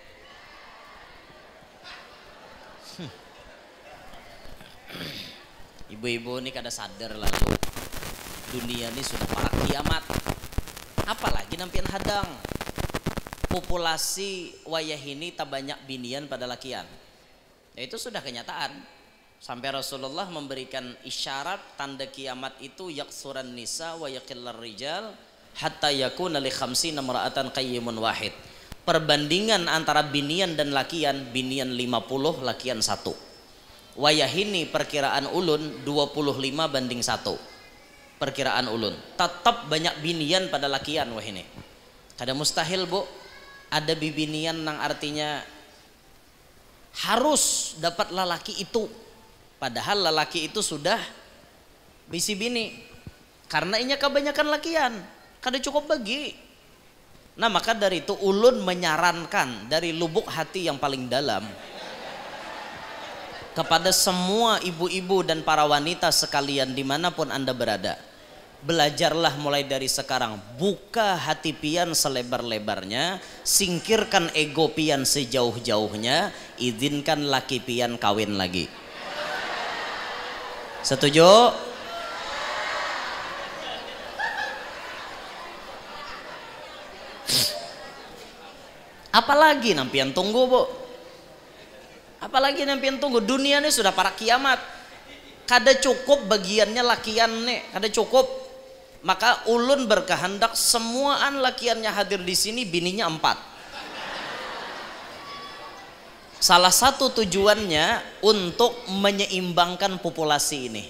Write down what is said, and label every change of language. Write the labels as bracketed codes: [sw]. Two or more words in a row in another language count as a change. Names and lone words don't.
[bjn] Ibu-ibu ini kada sadar lalu dunia ini sudah parak kiamat. Apalagi nampian hadang. Populasi wayah ini tak banyak binian pada lakian. [id] Ya, itu sudah kenyataan. Sampai Rasulullah memberikan isyarat tanda kiamat itu [ar] يكثر النساء ويقل الرجال حتى يكون لخمسين امرأة القيم الواحد. [bjn] Perbandingan antara binian dan lakian, binian 50, lakian 1. Wayah ini perkiraan ulun 25 banding 1. Perkiraan ulun. Tetap banyak binian pada lakian wah ini. Kada mustahil bu. Ada bibinian nang artinya harus dapat lelaki itu. Padahal lelaki itu sudah bisi bini. Karena inya kebanyakan lakian. Kada cukup bagi. [id] Nah maka dari itu ulun menyarankan dari lubuk hati yang paling dalam kepada semua ibu-ibu dan para wanita sekalian dimanapun anda berada, belajarlah mulai dari sekarang, buka hati pian selebar-lebarnya, singkirkan ego pian sejauh-jauhnya, izinkan laki pian kawin lagi. Setuju? [bjn] Apalagi nampian tunggu bu? Apalagi nampian tunggu? Dunia ini sudah para kiamat. Kada cukup bagiannya lakian nih, kada cukup. Maka ulun berkehendak semuaan lakiannya hadir di sini, bininya 4. [id] Salah satu tujuannya untuk menyeimbangkan populasi ini.